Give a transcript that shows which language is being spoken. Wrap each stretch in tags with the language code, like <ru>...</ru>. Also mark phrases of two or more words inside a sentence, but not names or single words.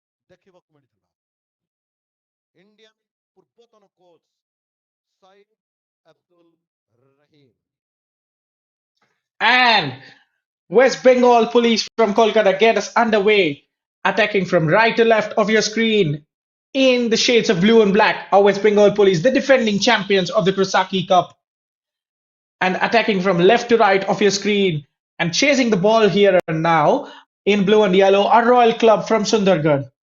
<or>ଦେଖିବାକୁ ମିଳିଥିଲା। ଇଣ୍ଡିଆନ୍ ପୂର୍ବତନ କୋଚ୍ ସୟିଦ ଅବ୍ଦୁଲ ରହିମ।</or> <en>And West Bengal police from Kolkata get us underway, attacking from right to left of your screen. In the shades of blue and black are West Bengal police, the defending champions of the Krosaki Cup, and attacking from left to right of your screen and chasing the ball here and now in blue and yellow are Royal Club from Sundargarh.</en>